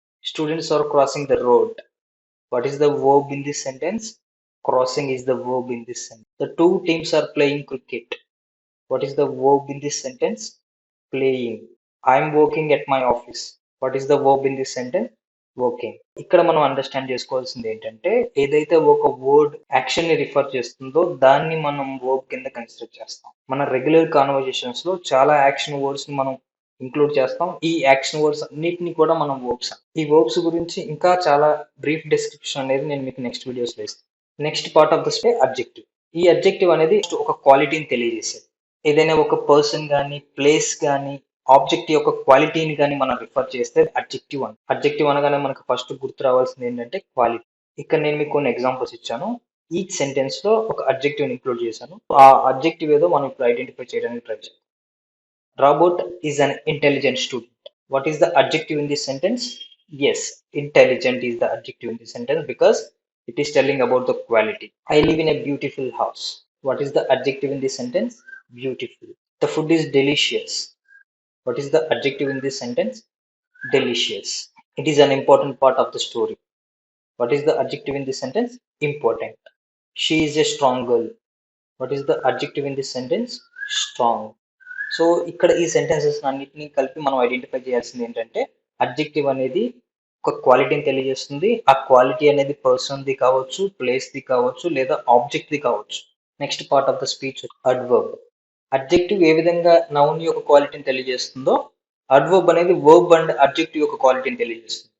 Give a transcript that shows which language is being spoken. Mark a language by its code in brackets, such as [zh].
[en] Students are crossing the road. What is the verb in this sentence? Crossing is the verb in this sentence. The two teams are playing cricket. What is the verb in this sentence? Playing. I'm working at my office. What is the verb in this sentence? Working. [te] ఇక్కడ మనం understand చేసుకోవాల్సింది ఏంటంటే ఏదైతే ఒక word action ని refer చేస్తుందో దాన్ని మనం వర్బ్ కింద కన్సిడర్ చేస్తాం. మన రెగ్యులర్ కాన్వర్జేషన్స్ లో చాలా యాక్షన్ వర్డ్స్ ని మనం ఇంక్లూడ్ చేస్తాం. ఈ యాక్షన్ వర్డ్స్ అన్నిటిని కూడా మనం వర్బ్స్. ఈ వర్బ్స్ గురించి ఇంకా చాలా బ్రీఫ్ డిస్క్రిప్షన్ అనేది నేను మీకు నెక్స్ట్ వీడియోస్ లో ఇస్తాను. [en] next part of the stay [te] objective. ఈ అబ్జెక్టివ్ అనేది ఒక క్వాలిటీని తెలియజేసేది. ఏదైనా ఒక పర్సన్ కానీ ప్లేస్ కానీ ఆబ్జెక్ట్ యొక్క క్వాలిటీని కానీ మనం రిఫర్ చేస్తే అడ్జెక్టివ్ అని. అడ్జెక్టివ్ అనగానే మనకు ఫస్ట్ గుర్తు రావాల్సింది ఏంటంటే క్వాలిటీ. ఇక్కడ నేను మీకు కొన్ని ఎగ్జాంపుల్స్ ఇచ్చాను. ఈచ్ సెంటెన్స్ లో ఒక అడ్జెక్టివ్ ఇంక్లూడ్ చేశాను. ఆ అడ్జెక్టివ్ ఏదో మనం ఇప్పుడు ఐడెంటిఫై చేయడానికి ట్రై చేద్దాం. [en] Robot is an intelligent student. What is the adjective in this sentence? Yes, intelligent is the adjective in this sentence because it is telling about the quality. I live in a beautiful house. What is the adjective in this sentence? Beautiful. The food is delicious. What is the adjective in this sentence? Delicious. It is an important part of the story. What is the adjective in this sentence? Important. She is a strong girl. What is the adjective in this sentence? Strong. [te] So ఇక్కడ ఈ sentences అన్నిటిని కలిపి మనం identify చేయాల్సింది ఏంటంటే adjective అనేది ఒక క్వాలిటీని తెలియజేస్తుంది. ఆ క్వాలిటీ అనేది పర్సన్ది కావచ్చు, ప్లేస్ది కావచ్చు, లేదా ఆబ్జెక్ట్ది కావచ్చు. [en] next part of the speech [te] adverb. Adjective ఏ విధంగా నౌన్ యొక్క క్వాలిటీని తెలియజేస్తుందో అడ్వర్బ్ అనేది వర్బ్ అండ్ అడ్జెక్టివ్ యొక్క క్వాలిటీని తెలియజేస్తుంది.